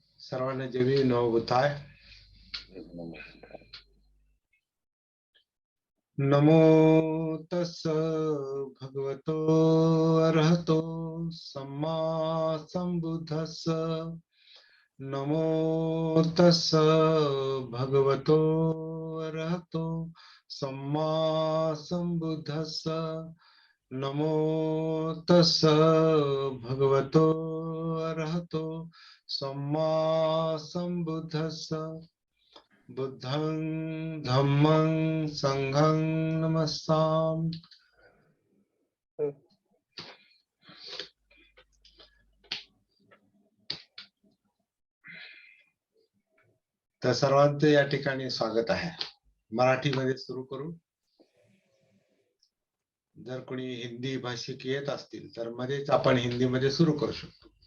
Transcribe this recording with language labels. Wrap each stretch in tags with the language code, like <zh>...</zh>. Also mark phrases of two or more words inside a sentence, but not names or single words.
<mr>सर्वांना जय भीम,</mr> <pi>नमो बुद्धाय। नमो तस् भगवतो अरहतो सम्मा संबुद्धस्स। नमो तस् भगवतो अरहतो सम्मा संबुद्धस्स। नमो तस् भगवतो अरहतो सम्मा संबुद्धस्स। बुद्धं धम्मं संघं नमस्सामि।</pi> <mr>तर सर्वांचं या ठिकाणी स्वागत आहे. मराठीमध्ये सुरू करू. जर कोणी हिंदी भाषिक येत असतील तर मध्येच आपण हिंदीमध्ये सुरू करू शकतो.</mr>